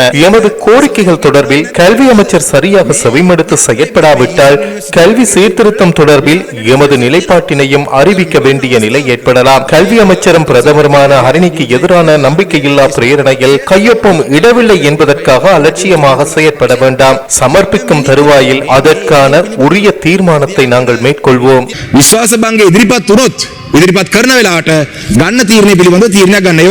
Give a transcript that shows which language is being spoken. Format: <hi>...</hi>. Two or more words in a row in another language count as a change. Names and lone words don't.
<ta>எமது கோரிக்கைகள் தொடர்பில் கல்வி அமைச்சர் சரியாக செவிமடுத்து செயற்படாவிட்டால் கல்வி சீர்திருத்தம் தொடர்பில் எமது நிலைப்பாட்டினையும் அறிவிக்க வேண்டிய நிலை ஏற்படலாம். கல்வி அமைச்சரும் பிரதமருமான ஹரிணிக்கு எதிரான நம்பிக்கையில்லா பிரேரணையில் கையொப்பம் இடவில்லை என்பதற்காக அலட்சியமாக செயற்பட வேண்டாம். சமர்ப்பிக்கும் தருவாயில் அதற்கான உரிய தீர்மானத்தை நாங்கள் மேற்கொள்வோம்.</ta> <si>විශ්වාස භංගය ඉදිරිපත් වුණොත් ඉදිරිපත් කරන වෙලාවට ගන්න තීරණය පිළිබඳව තීරණයක් ගන්න.</si>